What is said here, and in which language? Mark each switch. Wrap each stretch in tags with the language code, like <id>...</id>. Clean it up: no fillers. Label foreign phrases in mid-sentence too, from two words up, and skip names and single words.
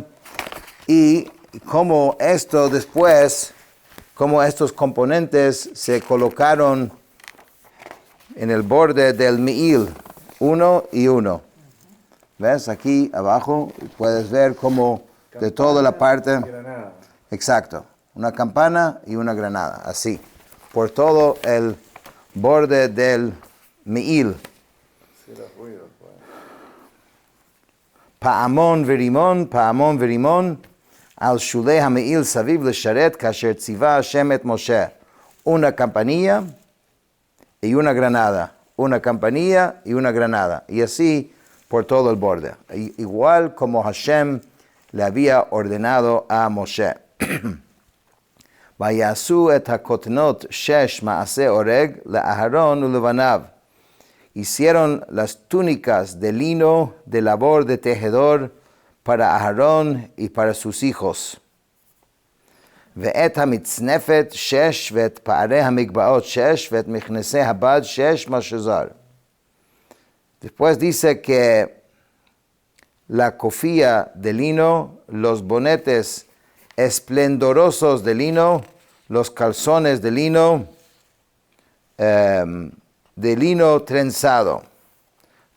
<es>Y cómo esto después, cómo estos componentes se colocaron en el borde del Me'il, uno y uno. ¿Ves? Aquí abajo puedes ver cómo de toda la parte. Granada. Exacto. Una campana y una granada. Así. Por todo el borde del Me'il.</es> <he>פעמון ורמון על שולי המעיל סביב לשרת כאשר צוה ה' את משה.</he> <es>Una campanilla y una granada. Una campanilla y una granada. Y así por todo el borde. Igual como Hashem le había ordenado a Moshe.</es> <he>ויעשו את הכתנת שש מעשה ארג לאהרן ולבניו.</he> <es>Hicieron las túnicas de lino de labor de tejedor para Aarón y para sus hijos.</es> <he>ואת המצנפת שש ואת פארי המגבעת שש ואת מכנסי הבד שש משזר.</he> <es>Después dice que la cofía de lino, los bonetes esplendorosos de lino, los calzones de lino trenzado.</es>